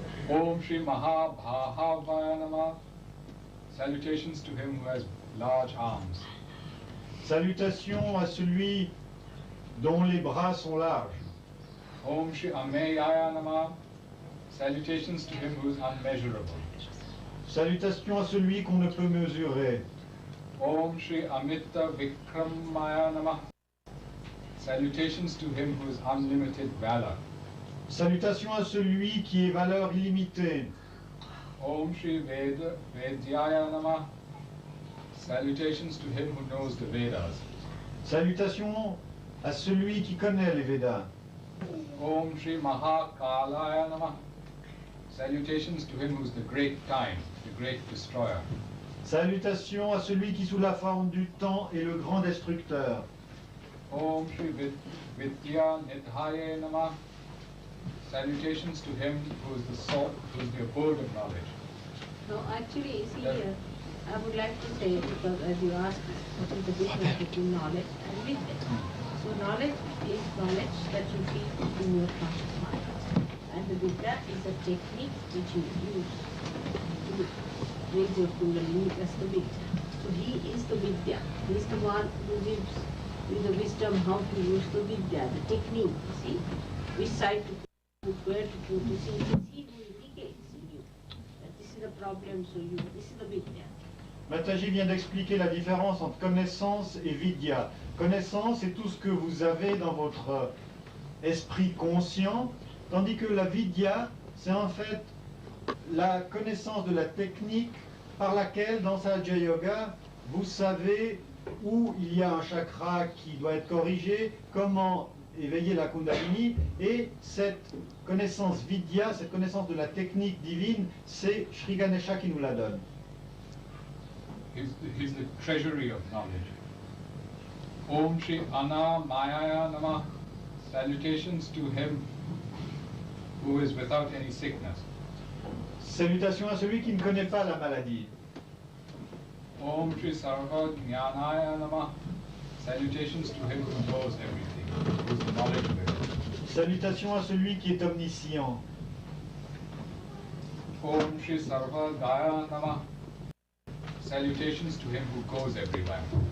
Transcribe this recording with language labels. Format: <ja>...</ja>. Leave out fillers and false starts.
<sa>Om Shri Mahabhavaya Namah.</sa> <en>Salutations to him who has large arms.</en> <fr>Salutations à celui dont les bras sont larges.</fr> <sa>Om Shri Ameyaya Namah.</sa> <en>Salutations to him who is unmeasurable.</en> <fr>Salutations à celui qu'on ne peut mesurer.</fr> <sa>Om Shri Amita Vikramaya Namah.</sa> <en>Salutations to him who is unlimited valor.</en> <fr>Salutations à celui qui est valeur illimitée.</fr> <sa>Om Shri Vedyaya Namah.</sa> <en>Salutations to him who knows the Vedas.</en> <fr>Salutations à celui qui connaît les Védas.</fr> <sa>Om Shri Mahakalaya Namah.</sa> <en>Salutations to him who is the great time, the great destroyer.</en> <fr>Salutations à celui qui sous la forme du temps est le grand destructeur.</fr> <sa>Om Shri Vidya Nidhaya Namah.</sa> <en>Salutations to him who is the soul, who is the abode of knowledge. No, actually, see here, I would like to say, because as you asked, what is the difference between knowledge and vidya? So knowledge is knowledge that you feel in your conscious mind. And the vidya is a technique which you use to raise your kundalini, that's the vidya. So he is the vidya. He is the one who gives you the wisdom how to use the vidya, the technique, you see, which side to put, where to put, you see, it is he who indicates in you that this is the problem, so you, this is the vidya.</en> <fr>Mataji vient d'expliquer la différence entre connaissance et vidya. Connaissance, c'est tout ce que vous avez dans votre esprit conscient, tandis que la vidya, c'est en fait la connaissance de la technique par laquelle, dans Sahaja Yoga, vous savez où il y a un chakra qui doit être corrigé, comment éveiller la Kundalini, et cette connaissance vidya, cette connaissance de la technique divine, c'est Shri Ganesha qui nous la donne.</fr> <en>He's the treasury of knowledge.</en> <sa>Om Shri Anamayaya Namah.</sa> <en>Salutations to him who is without any sickness.</en> <fr>Salutations à celui qui ne connaît pas la maladie.</fr> <sa>Om Shri Sarva Jnanaya Namah.</sa> <en>Salutations to him who knows everything, who is the knowledge bearer.</en> <fr>Salutations à celui qui est omniscient.</fr> <sa>Om Shri Sarva Gaya Namah.</sa> <en>Salutations to him who goes everywhere.</en>